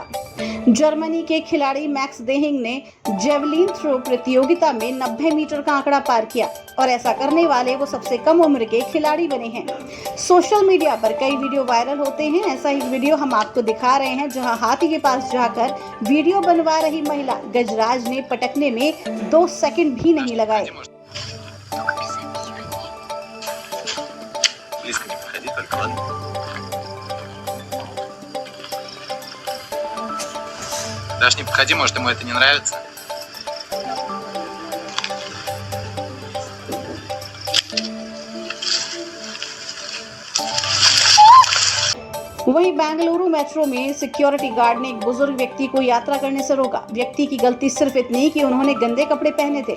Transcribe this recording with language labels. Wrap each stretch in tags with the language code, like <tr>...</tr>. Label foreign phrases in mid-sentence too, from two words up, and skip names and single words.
<hi>जर्मनी के खिलाड़ी मैक्स देहिंग ने जेवलिन थ्रो प्रतियोगिता में 90 मीटर का आंकड़ा पार किया और ऐसा करने वाले वो सबसे कम उम्र के खिलाड़ी बने हैं।</hi> <en>social media</en> <hi>पर कई वीडियो वायरल होते हैं। ऐसा ही वीडियो हम आपको दिखा रहे हैं, जहां हाथी के पास जाकर वीडियो बनवा रही महिला गजराज ने पटकने में 2 सेकंड भी नहीं लगाए।</hi> <ru>Даже не подходи, может, ему это не нравится.</ru> <hi>वहीं बेंगलुरु मेट्रो में सिक्योरिटी गार्ड ने एक बुजुर्ग व्यक्ति को यात्रा करने से रोका। व्यक्ति की गलती सिर्फ इतनी कि उन्होंने गंदे कपड़े पहने थे।</hi>